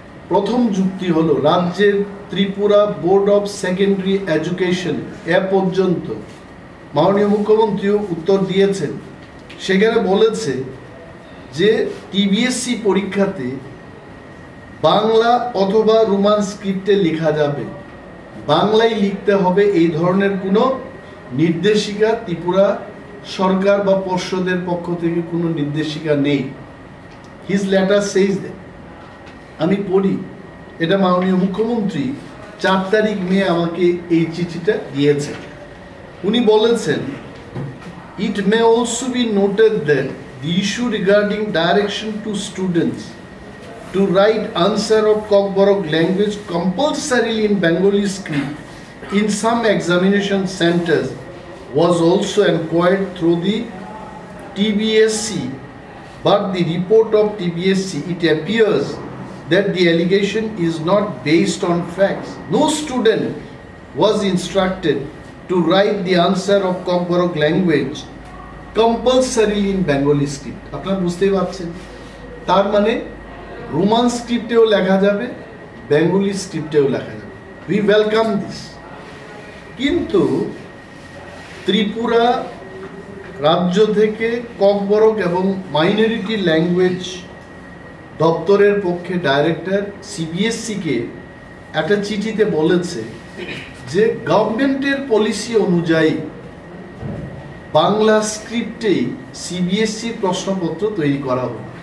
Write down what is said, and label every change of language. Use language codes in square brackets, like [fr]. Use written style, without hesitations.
[bn] প্রথম যুক্তি হলো রাজ্যের Tripura board of secondary education এ পর্যন্ত মাননীয় মুখ্যমন্ত্রীও উত্তর দিয়েছেন, সেখানে বলেছে যে টিবিএসসি পরীক্ষাতে বাংলা অথবা রোমান স্ক্রিপ্টে লেখা যাবে, বাংলায় লিখতে হবে এই ধরনের কোনো নির্দেশিকা ত্রিপুরা সরকার বা পর্ষদের পক্ষ থেকে কোনো নির্দেশিকা নেই। [en] His letter says that. [bn] আমি পড়ি, এটা মাননীয় মুখ্যমন্ত্রী 4 তারিখ মে আমাকে এই চিঠিটা দিয়েছেন। উনি বলেছেন [en] It may also be noted that the issue regarding direction to students to write answer of Kokborok language compulsorily in Bengali script in some examination centers was also inquired through the TBSC, but the report of TBSC, it appears that the allegation is not based on facts. No student was instructed to write the answer of Kokborok language compulsorily in Bengali script. [bn] আপনারা বুঝতেই পারছেন, তার মানে Roman স্ক্রিপ্টেও লেখা যাবে, Bengali স্ক্রিপ্টেও লেখা যাবে। [en] We welcome this. [bn] কিন্তু ত্রিপুরা রাজ্য থেকে ককবরক এবং মাইনরিটি ল্যাঙ্গুয়েজ দপ্তরের পক্ষে ডাইরেক্টর সিবিএসসিকে একটা চিঠিতে বলেছে যে গভর্নমেন্টের পলিসি অনুযায়ী বাংলা স্ক্রিপ্টেই সিবিএসসি প্রশ্নপত্র তৈরি করা হবে।